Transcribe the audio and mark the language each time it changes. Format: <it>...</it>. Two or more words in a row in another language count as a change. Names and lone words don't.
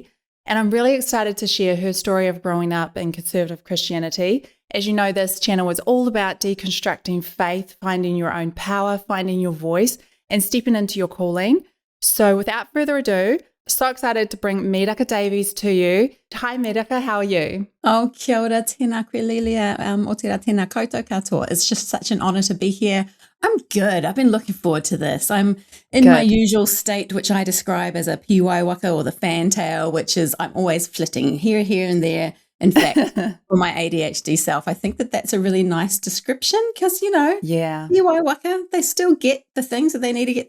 <en>And I'm really excited to share her story of growing up in conservative Christianity. As you know, this channel is all about deconstructing faith, finding your own power, finding your voice and stepping into your calling. So without further ado, so excited to bring Miraka Davies to you. Hi Miraka, how are you?</en> <mi>Oh, kia ora, tēnā koe Lilia, Aotearoa, tēnā koutou katoa.</mi> <en>It's just such an honour to be here. I'm good. I've been looking forward to this. I'm in my usual state, which I describe as a</en> <mi>piwai waka</mi> <en>or the fantail, which is I'm always flitting here, and there. In fact, for my ADHD self, I think that that's a really nice description because, you know,</en> <mi>piwai waka,</mi> <en>they still get the things that they need to get.</en>